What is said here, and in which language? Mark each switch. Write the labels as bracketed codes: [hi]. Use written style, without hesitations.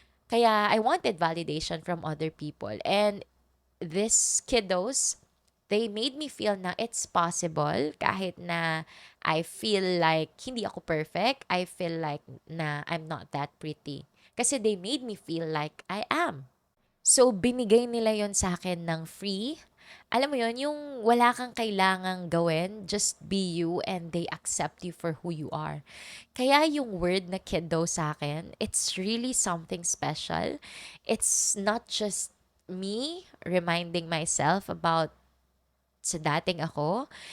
[tl] Kaya [en] I wanted validation from other people. And these kiddos, they made me feel na it's possible [tl] kahit na [en] I feel like [tl] hindi ako [en] perfect. I feel like na I'm not that pretty. [tl] Kasi [en] they made me feel like I am. [tl] So, binigay nila yon sa akin ng free. Alam mo yon yung wala kang kailangang gawin, [en] just be you and they accept you for who you are. [tl] Kaya yung [en] word na kiddo [tl] sa akin, [en] it's really something special. It's not just me reminding myself about [tl] sa dating ako.